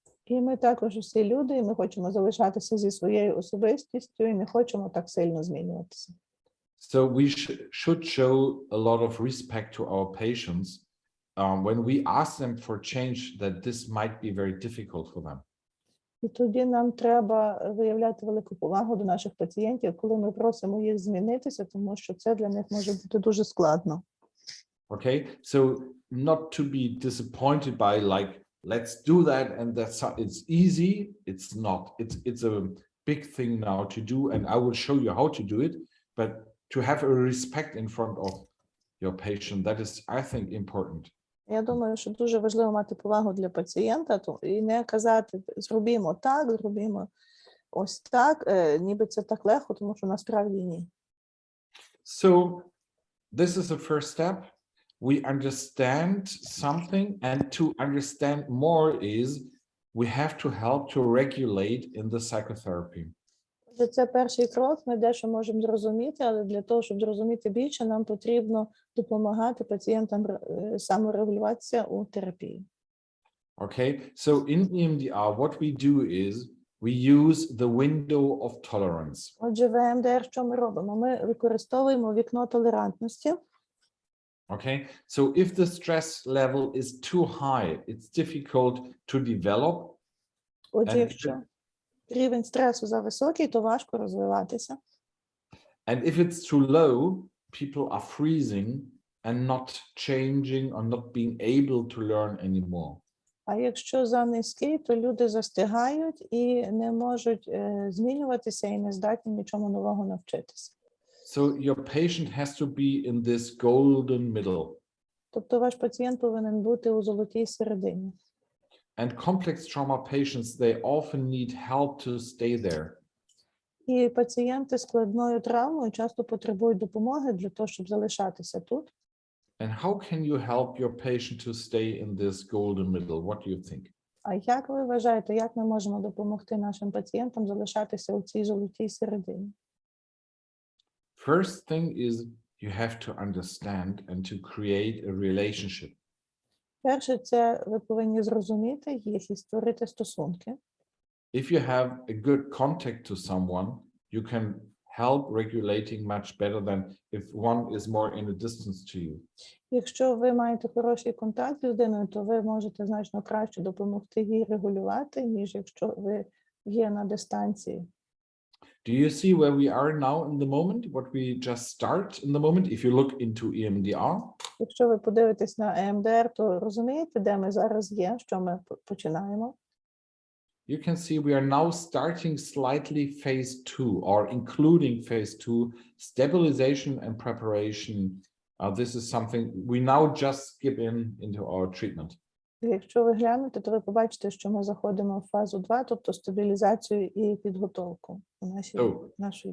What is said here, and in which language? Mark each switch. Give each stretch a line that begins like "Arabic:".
Ukrainian: І ми також усі люди, і ми хочемо залишатися зі своєю особистістю, і не хочемо так сильно змінюватися.
English: So we should show a lot of respect to our patients when we ask them for change, that this might be very difficult for them.
Ukrainian: І тоді нам треба виявляти велику повагу до наших пацієнтів, коли ми просимо їх змінитися, тому що це для них може бути дуже складно.
English: Okay, so not to be disappointed by like, let's do that and it's easy. It's not. It's a big thing now to do, and I will show you how to do it. But to have a respect in front of your patient, that is, I think, important.
Ukrainian: Я думаю, що дуже важливо мати повагу для пацієнта і не казати, зробімо так, зробімо ось так, ніби це так легко, тому що насправді ні.
English: So this is the first step. We understand something, and to understand more is we have to help to regulate in the psychotherapy.
Ukrainian: Це перший крок, ми дещо можемо зрозуміти, але для того, щоб зрозуміти більше, нам потрібно допомагати пацієнтам саморегулюватися у терапії.
English: Okay, so in EMDR, what we do is we use the window of tolerance.
Ukrainian: Отже, в EMDR що ми робимо? Ми використовуємо вікно толерантності.
English: Okay, so if the stress level is too high, it's difficult to develop.
Ukrainian: Отже, якщо рівень стресу зависокий, то важко розвиватися.
English: And if it's too low, people are freezing and not changing or not being able to learn anymore.
Ukrainian: А якщо занизький, то люди застигають і не можуть змінюватися і не здатні нічому нового навчитися.
English: So your patient has to be in this golden middle.
Ukrainian: Тобто ваш пацієнт повинен бути у золотій середині.
English: And complex trauma patients, they often need help to stay there.
Ukrainian: І пацієнти з складною травмою часто потребують допомоги для того, щоб залишатися тут.
English: And how can you help your patient to stay in this golden middle? What do you think?
Ukrainian: А як ви вважаєте, як ми можемо допомогти нашим пацієнтам залишатися у цій золотій середині?
English: First thing is you have to understand and to create a relationship.
Ukrainian: Перше, це ви повинні зрозуміти їх і створити стосунки.
English: If you have a good contact to someone, you can help regulating much better than if one is more in a distance to you.
Ukrainian: Якщо ви маєте хороший контакт з людиною, то ви можете значно краще допомогти їй регулювати, ніж якщо ви є на дистанції.
English: Do you see where we are now in the moment? What we just start in the moment? If you look into EMDR,
Ukrainian: Якщо ви подивитесь на EMDR, то розумієте, де ми зараз є, що ми починаємо?
English: you can see we are now starting slightly phase 2 or including phase 2, stabilization and preparation. This is something we now just skip into our treatment.
Ukrainian: Якщо ви глянете, то ви побачите, що ми заходимо в фазу 2, тобто стабілізацію і підготовку у нашої